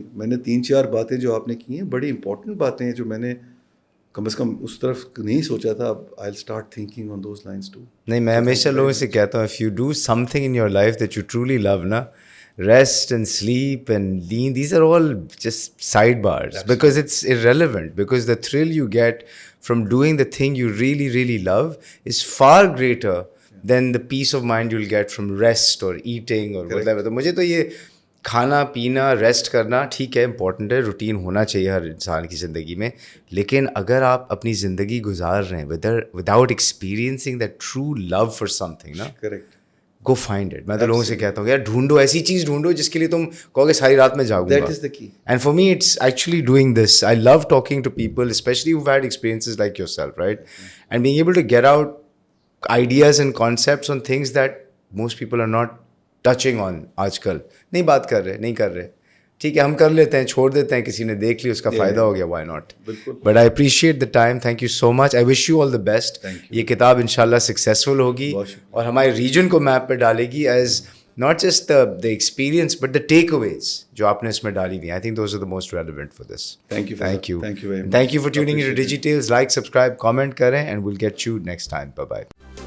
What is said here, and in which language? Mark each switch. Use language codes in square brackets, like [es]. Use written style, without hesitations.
[ur] میں نے 3-4 باتیں جو آپ نے کی ہیں بڑی امپورٹنٹ باتیں ہیں جو میں نے کم از کم اس طرف نہیں سوچا تھا. [en] اب I will start thinking on those lines too. [ur] نہیں, میں ہمیشہ لوگوں سے کہتا ہوں, [en] If you do something in your life that you truly love نا, rest and sleep and lean, these are all just sidebars. Absolutely. Because it's irrelevant, because the thrill you get from doing the thing you really really love is far greater than the peace of mind you'll get from rest or eating or whatever. [ur] تو مجھے تو یہ کھانا پینا rest کرنا ٹھیک ہے, important ہے, روٹین ہونا چاہیے ہر انسان کی زندگی میں, لیکن اگر آپ اپنی زندگی گزار رہے ہیں [en] without experiencing that true love for something [ur] نا, [en] Correct, go find it. [ur] میں تو لوگوں سے کہتا ہوں یار ڈھونڈو, ایسی چیز ڈھونڈو جس کے لیے تم کہو گے ساری رات میں جاگوں گا. [en] That is the key. And for me it's actually doing this. I love talking to people especially who had experiences like yourself, right, and being able to get out ideas and concepts on things that most people are not touching on. [ur] آج کل نہیں بات کر رہے, نہیں کر رہے, ٹھیک ہے ہم کر لیتے ہیں, چھوڑ دیتے ہیں, کسی نے دیکھ لی اس کا فائدہ ہو گیا, Y not. [en] But I appreciate the time, thank you so much, I wish you all the best. [ur] یہ کتاب ان شاء اللہ سکسیزفل ہوگی اور ہمارے ریجن کو میپ پہ ڈالے گی [en] as not just the experience, but the takeaways [ur] جو آپ نے اس میں ڈالی ہوئی ہیں. [en] I think those are the most relevant for this. Thank you. Thank you. Thank you very much. Thank you for tuning into Appreciate it. DigiTales. Like, subscribe, comment کریں, and we'll get you next time. Bye bye.